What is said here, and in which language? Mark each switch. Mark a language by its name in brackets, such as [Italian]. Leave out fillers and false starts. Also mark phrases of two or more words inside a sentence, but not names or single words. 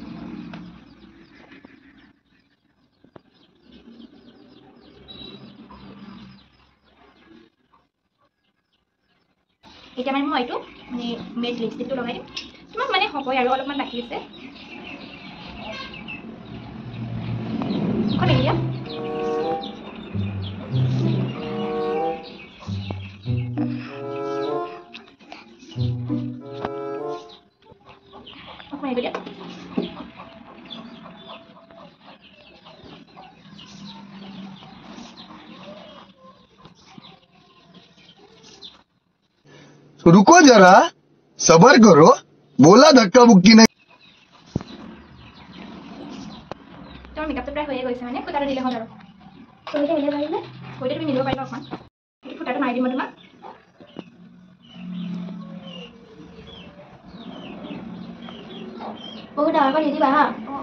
[Assamese] এতিয়া মানে মই এইটো মানে মেট লিপষ্টিকটো লগাই দিম তোমাক মানে হ'বই আৰু অলপমান বাকী আছে এখন এৰিয়া মাৰিব দিয়া [Hindi] रुको जरा सबर करो बोला धक्का मुक्की नहीं [Assamese] তোমাৰ মেকআপটো প্ৰায় হৈয়ে গৈছে মানে ফুটাটো দিলে হ'ল আৰু তুমি মিলিব পাৰিবা অকণমান ফুটাটো মাৰি দিম তোমাক বহুত ডাঙৰ কৰি দিবা হা